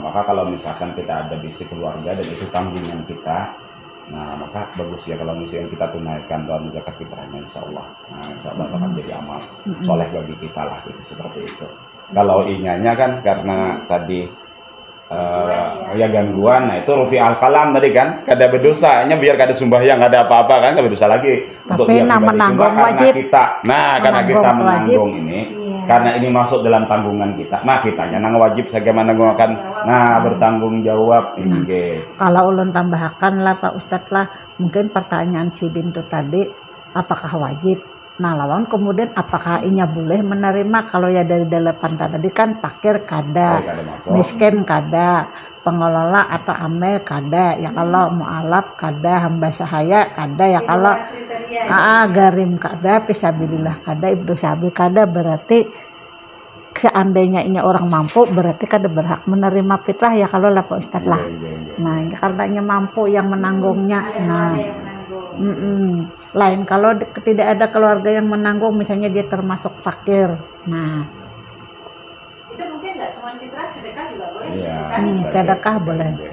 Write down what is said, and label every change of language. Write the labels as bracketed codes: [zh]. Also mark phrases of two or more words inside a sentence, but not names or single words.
[id] Maka kalau misalkan kita ada bisi keluarga dan itu tanggungan kita, nah maka bagus ya kalau misalkan kita tunaikan dalam zakat fitrahnya insya Allah. Nah insya Allah akan jadi amal soleh bagi kita lah gitu, seperti itu. Kalau inyanya kan karena tadi ya gangguan, nah itu [ar] rufi al kalam [id] tadi kan, kada berdosa, hanya biar kada sembahyang, kada apa-apa kan, kada berdosa lagi. Untuk dia pribadi, cuma karena kita, karena kita menanggung ini, karena ini masuk dalam tanggungan kita, kitanya nang wajib bagaimana menggunakan, bertanggung jawab ini. Kalau ulun tambahkan lah Pak Ustadz lah, mungkin pertanyaan si Bintu tadi, apakah wajib? Nah lawan kemudian apakah inya boleh menerima? Kalau ya dari delapan tadi kan fakir kada, miskin kada, pengelola atau amil kada, ya kalau mu'alaf kada, hamba sahaya kada, ya kalau garim kada, fisabilillah kada, ibnu sabil kada, berarti seandainya ini orang mampu berarti kada berhak menerima fitrah ya kalau lah Pak Ustadz lah. Nah karenanya mampu yang menanggungnya. Nah lain kalau tidak ada keluarga yang menanggung, misalnya dia termasuk fakir. Nah itu mungkin nggak cuma fitrah, sedekah juga boleh. Sedekah boleh.